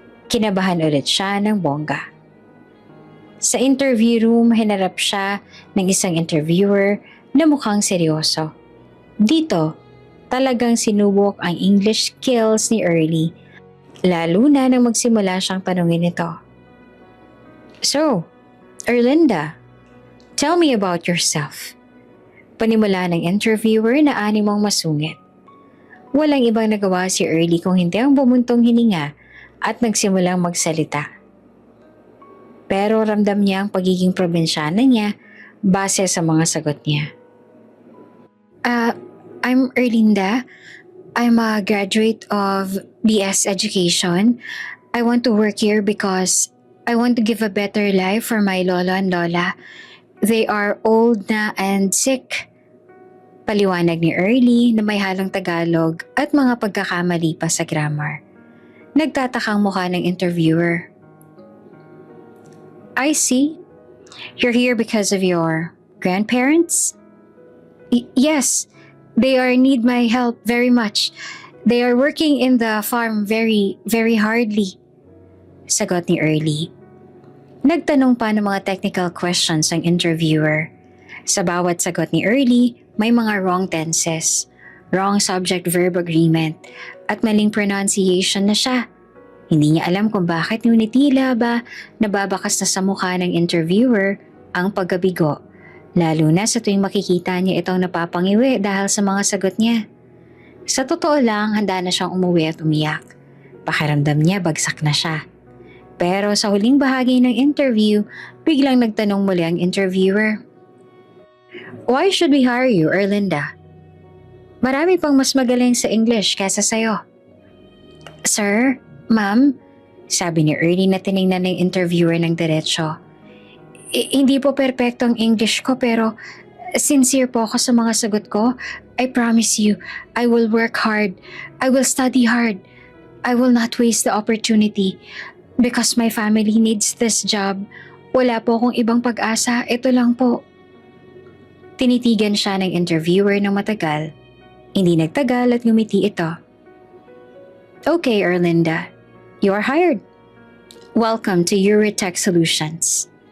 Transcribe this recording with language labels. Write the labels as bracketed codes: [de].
[tl] Kinabahan ulit siya ng bongga. Sa interview room, hinarap siya ng isang interviewer na mukhang seryoso. Dito, talagang sinubok ang English skills ni Early, lalo na nang magsimula siyang tanungin ito. [en] So, Erlinda, tell me about yourself. [tl] Panimula ng interviewer na animang masungit. Walang ibang nagawa si Early kung hindi ang bumuntong hininga at nagsimulang magsalita. Pero ramdam niya ang pagiging probinsyana niya base sa mga sagot niya. [en] I'm Erlinda. I'm a graduate of BS Education. I want to work here because I want to give a better life for my lolo and lola. They are old na and sick. [tl] Paliwanag ni Early na may halong Tagalog at mga pagkakamali pa sa grammar. Nagtatakang mukha ng interviewer. [en] I see. You're here because of your grandparents? Yes. They need my help very much. They are working in the farm very, very hardly. [tl] Sagot ni Early. Nagtanong pa ng mga technical questions ang interviewer. Sa bawat sagot ni Early, may mga [en] wrong tenses, wrong subject-verb agreement, [tl] at maling pronunciation na siya. Hindi niya alam kung bakit ngunit tila ba nababakas na sa mukha ng interviewer ang pagkabigo, lalo na sa tuwing makikita niya itong napapangiwi dahil sa mga sagot niya. Sa totoo lang, handa na siyang umuwi at umiyak. Pakiramdam niya bagsak na siya. Pero sa huling bahagi ng interview, biglang nagtanong muli ang interviewer. [en] Why should we hire you, Erlinda? [tl] Marami pang mas magaling sa English kaysa sa'yo. Sir, ma'am, Sabi ni Ernie na tiningnan ng interviewer ng diretsyo. Hindi po perpekto ang English ko pero sincere po ako sa mga sagot ko. [en] I promise you, I will work hard. I will study hard. I will not waste the opportunity because my family needs this job. [tl] Wala po akong ibang pag-asa. Ito lang po. Tinitigan siya ng interviewer ng matagal. Hindi nagtagal at ngumiti ito. [en] Okay, Erlinda. You are hired. Welcome to Euritech Solutions.